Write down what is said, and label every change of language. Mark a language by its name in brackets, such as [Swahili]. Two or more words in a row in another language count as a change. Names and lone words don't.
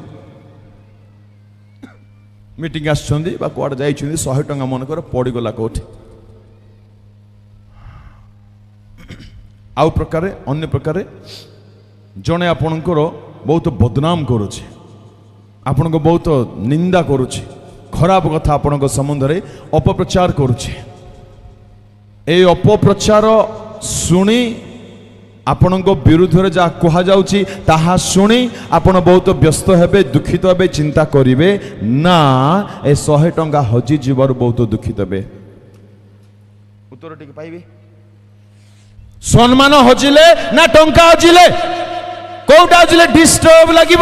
[Odia] ମିଟିଂ ଆସିଛନ୍ତି ବା କୁଆଡ଼େ ଯାଇଛନ୍ତି, 100 ଟଙ୍କା ମନେକର ପଡ଼ିଗଲା କୋଉଠି। ଆଉ ପ୍ରକାରେ, ଅନ୍ୟ ପ୍ରକାରେ ଜଣେ ଆପଣଙ୍କର ବହୁତ ବଦନାମ କରୁଛି, ଆପଣଙ୍କୁ ବହୁତ ନିନ୍ଦା କରୁଛି, ଖରାପ କଥା ଆପଣଙ୍କ ସମ୍ବନ୍ଧରେ ଅପପ୍ରଚାର କରୁଛି। ଏଇ ଅପପ୍ରଚାର ଶୁଣି, ଆପଣଙ୍କ ବିରୁଦ୍ଧରେ ଯାହା କୁହାଯାଉଛି ତାହା ଶୁଣି ଆପଣ ବହୁତ ବ୍ୟସ୍ତ ହେବେ, ଦୁଃଖିତ ହେବେ, ଚିନ୍ତା କରିବେ ନା ଏ 100 ଟଙ୍କା ହଜିଯିବାରୁ ବହୁତ ଦୁଃଖିତ ହେବେ। ଉତ୍ତର ଟିକେ ପାଇବେ। ସମ୍ମାନ ହଜିଲେ ନା ଟଙ୍କା ହଜିଲେ, କୋଉଟା ହଜିଲେ ଡିଷ୍ଟର୍ବ ଲାଗିବ?